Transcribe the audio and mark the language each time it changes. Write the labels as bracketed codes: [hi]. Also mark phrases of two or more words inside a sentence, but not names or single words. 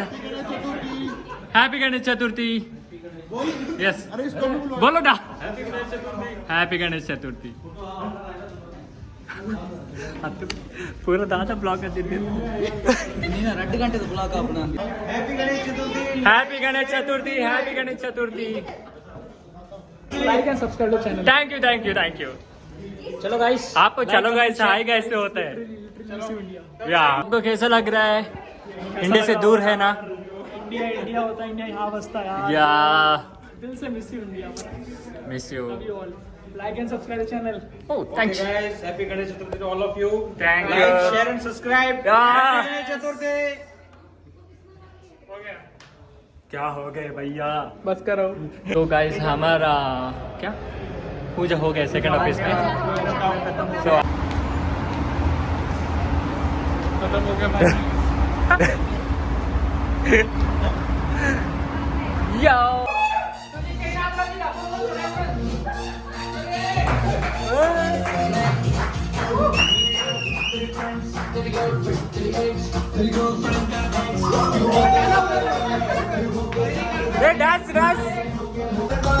[hi] हैप्पी गणेश चतुर्थी. यस बोलो ना. हैप्पी गणेश चतुर्थी. पूरा दादा ब्लॉग कर देते [kn] ನೀನು 2 ಗಂಟೆದ ಬ್ಲಾಗ್ [hi] अपना. हैप्पी गणेश चतुर्थी. हैप्पी गणेश चतुर्थी. हैप्पी गणेश चतुर्थी. [en] Like and subscribe to channel. Thank you. [hi] चलो गाइस आपको चलो गाइस [en] hi guys [hi] से होता है या आपको कैसा लग रहा है? इंडिया से दूर है ना. इंडिया होता है. इंडिया यहाँ बसता है या दिल से [en] miss you India. Miss you. Like and subscribe channel. Oh thanks. Okay guys, happy Ganesh Chaturthi to all of you. Thank Like, you. share and subscribe. Yeah. Happy Ganesh Chaturthi. [hi] हो गया. क्या हो गए भैया? बस करो. तो गाइस हमारा क्या पूजा हो गया [en] second office [hi] में. So, खत्म हो गया भाई. yo. [en] Hey, dance.